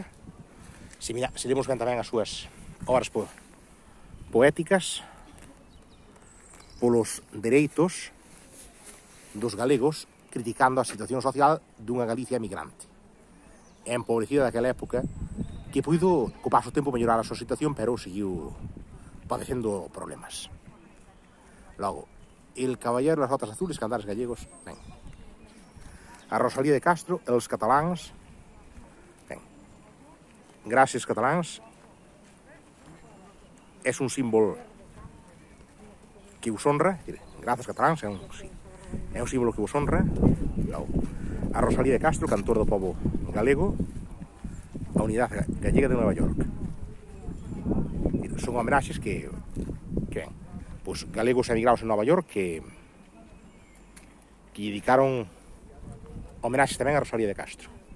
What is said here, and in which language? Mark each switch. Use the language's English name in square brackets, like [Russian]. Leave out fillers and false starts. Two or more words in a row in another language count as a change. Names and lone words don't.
[Galician] Se lemos ben tamén as súas obras poéticas polos dereitos dos galegos, criticando a situación social dunha Galicia emigrante e empobrecida daquela época, que puido, co paso do tempo, mellorar a súa situación, pero seguiu padecendo problemas. Logo, El caballero das botas azules, Cantares Gallegos, ben. A Rosalía de Castro, [Catalan] Els catalans, ben. Gràcies catalans, és un símbolo que us honra, [Galician] grazas catalans, é un símbolo que vos honra. Logo, a Rosalía de Castro, cantor do pobo galego, a Unidade Gallega de Nova York. Son homenaxes que ben, pois galegos emigrados en Nova York que dedicaron homenaxes tamén a Rosalía de Castro.